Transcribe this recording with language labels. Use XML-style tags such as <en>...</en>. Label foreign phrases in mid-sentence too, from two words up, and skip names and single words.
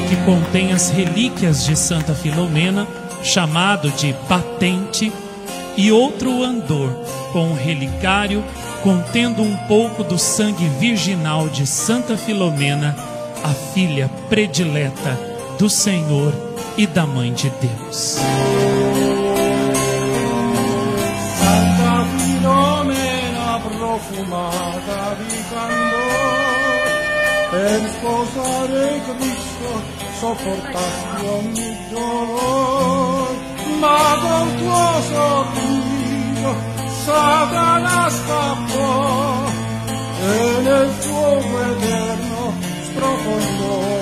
<pt>que contém as relíquias de Santa Filomena, chamado de batente, e outro andor com o relicário contendo um pouco do sangue virginal de Santa Filomena, a filha predileta do Senhor e da Mãe de Deus.</pt> <it>Santa Filomena, profumata di candore, per sposare Cristo sopportasti ogni dolore, ma col tuo sorriso Satana scappò e nel fuoco eterno sprofondò.</it>